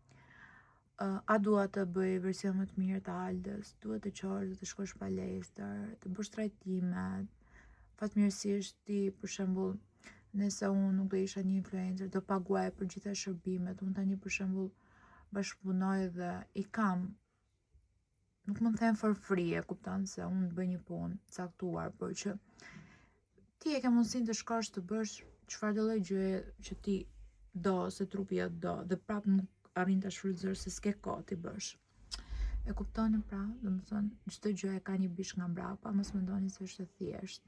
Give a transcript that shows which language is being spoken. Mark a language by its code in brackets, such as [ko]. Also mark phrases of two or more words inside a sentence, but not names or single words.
[sq] A dua të bëj version më të mirë të Aldës, duhet të qorë, të shkosh palestër, të bësh trajtimet, fatmirësisht ti, për shembull, nëse unë nuk do isha një influencer, do paguaj për gjitha shërbimet, unë tani për shembull bashkëpunoj dhe i kam, nuk më them [en] for free, [sq] e kupton se unë të bëj një punë caktuar, por që ti e ke mundësinë të shkosh të bësh çfarë do lloj gjëje që ti do, se trupi jot do, dhe prap nuk arrin ta shfrytëzosh se s'ke kohë ti bësh. E kuptoni pra, domethënë çdo gjë e ka një bish nga mbrapa, mos mendoni se është e thjeshtë.